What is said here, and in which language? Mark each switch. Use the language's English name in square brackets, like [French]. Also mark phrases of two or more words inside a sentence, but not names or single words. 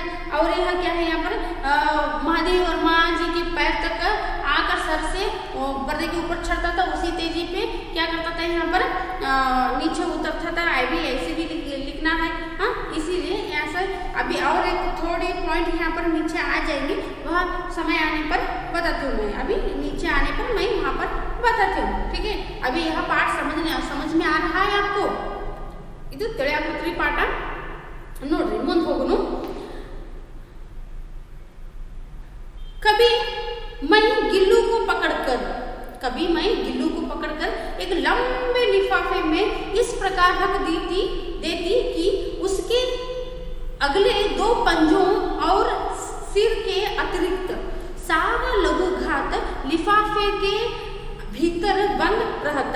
[Hindi] और यह क्या है, यहाँ पर महादेवी वर्मा जी के पैर तक आकर सर से पर्दे के ऊपर चढ़ता था, उसी तेजी पे क्या करता था, यहाँ पर नीचे उतरता था. भी ऐसे भी लिखना है. हाँ, इसीलिए ऐसा अभी और एक थोड़े पॉइंट यहाँ पर नीचे आ जाएंगे, वह समय आने पर बताती हूँ मैं. अभी नीचे आने पर मैं वहाँ पर बताती हूँ, ठीक है. अभी यह पाठ समझ में आ रहा है आपको? [Kannada] ಇದು ತಿಳಿಯಾಕತ್ರಿ ಪಾಠ ನೋಡ್ರಿ. ಮುಂದೆ ಹೋಗುನು. [Hindi] कभी मैं गिल्लू को पकड़कर एक लंबे लिफाफे में इस प्रकार रख देती कि उसके अगले 2 पंजों और सिर के अतिरिक्त सारा लघु घात लिफाफे के भीतर बंद रहता.